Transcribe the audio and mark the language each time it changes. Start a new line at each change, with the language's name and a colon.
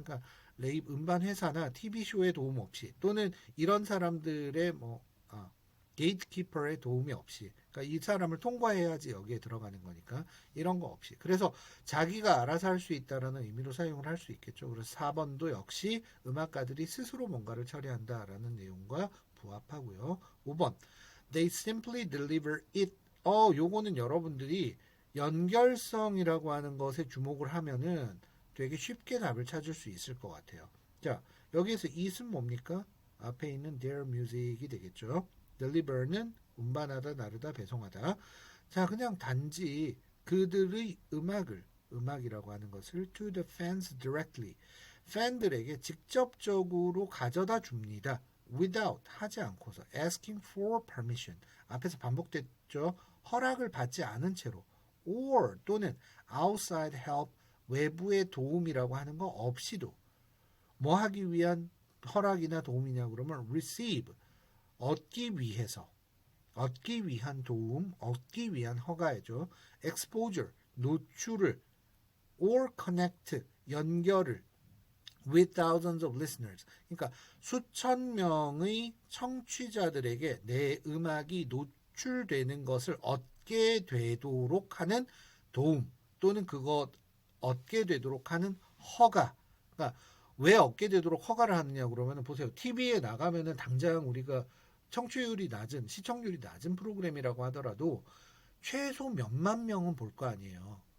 Korean: 그러니까 레이블 음반 회사나 TV 쇼의 도움 없이 또는 이런 사람들의 게이트키퍼의 도움이 없이, 그러니까 이 사람을 통과해야지 여기에 들어가는 거니까 이런 거 없이. 그래서 자기가 알아서 할 수 있다라는 의미로 사용을 할 수 있겠죠. 그래서 4번도 역시 음악가들이 스스로 뭔가를 처리한다라는 내용과 부합하고요. 5번
English: They simply deliver it.
Korean: 요거는 여러분들이 연결성이라고 하는 것에 주목을 하면은 되게 쉽게 답을 찾을 수 있을 것 같아요. 자, 여기에서 it은 뭡니까? 앞에 있는
English: their music
Korean: 이 되겠죠. deliver는 운반하다, 나르다, 배송하다. 자, 그냥 단지 그들의 음악이라고 하는 것을
English: to the fans directly,
Korean: 팬들에게 직접적으로 가져다 줍니다.
English: without
Korean: 하지 않고서
English: asking for permission
Korean: 앞에서 반복됐죠. 허락을 받지 않은 채로 or 또는
English: outside help
Korean: 외부의 도움이라고 하는 거 없이도 뭐 하기 위한 허락이나 도움이냐 그러면 receive 얻기 위해서 얻기 위한 도움 얻기 위한 허가이죠.
English: exposure
Korean: 노출을
English: or connect
Korean: 연결을
English: with thousands of listeners.
Korean: 그러니까 수천 명의 청취자들에게 내 음악이 노출되는 것을 얻게 되도록 하는 도움 또는 그것 얻게 되도록 하는 허가. 그러니까 왜 얻게 되도록 허가를 하느냐 그러면 보세요. TV에 나가면은 당장 우리가 청취율이 낮은 시청률이 낮은 프로그램이라고 하더라도 최소 몇만 명은 볼 거 아니에요.